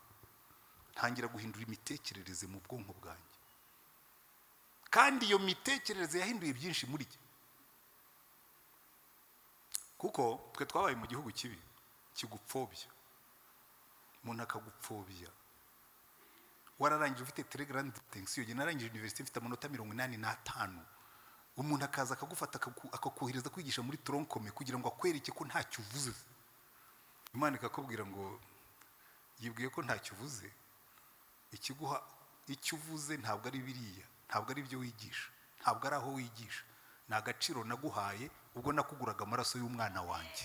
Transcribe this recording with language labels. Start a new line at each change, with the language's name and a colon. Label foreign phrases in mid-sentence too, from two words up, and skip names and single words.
Kinyarwanda: Ntangira guhindura imitekerereze mu bwonko bwanjye kandi iyo mitekerereze yahinduye byinshi muri jye kuko twe twabaye mu gihugu kibi kigupfobya umuntu akagupfobya wararangije ufite
French: très grande distinction
Kinyarwanda: je narangije university mfite amanota 85 umuntu akaza akagufata akakohereza kwigisha muri troncome kugira ngo akwereke ko ntacyo uvuze. Imana ikakubwira ngo yibwiye ko ntacyo uvuze ikiguha icyo uvuze ntabwo ari biriya ntabwo ari byo wigisha ntabwo ari aho wigisha ni agaciro naguhaye ubwo nakuguraga amaraso y'umwana wanjye.